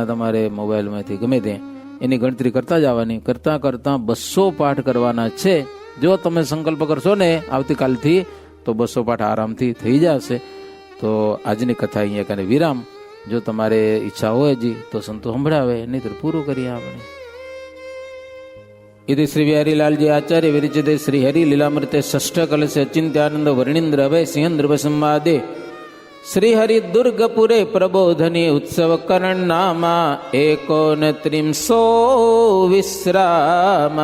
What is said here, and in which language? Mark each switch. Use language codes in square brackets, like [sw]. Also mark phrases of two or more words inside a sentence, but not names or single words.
[gu] તમારે મોબાઈલમાંથી ગમે ત્યાં એની ગણતરી કરતા જવાની. કરતાં કરતાં 200 પાઠ કરવાના છે. જો તમે સંકલ્પ કરશો ને આવતીકાલથી તો 200 પાઠ આરામથી થઈ જશે. તો આજની કથા અહીંયા કાને વિરામ. જો તમારે ઈચ્છા હોય હજી તો સંતો સંભળાવે, નહીં તો પૂરું કરીએ આપણે. [sa] इति श्री बिहारीलालजी आचार्य विरचिते श्री हरि लीलामृते षष्ठ कलश अचिंत्यानंद वर्णिंद्र अभय सिंह संवादे श्री हरि दुर्गपुरे प्रबोधनी उत्सव करण नामा 39 विश्राम.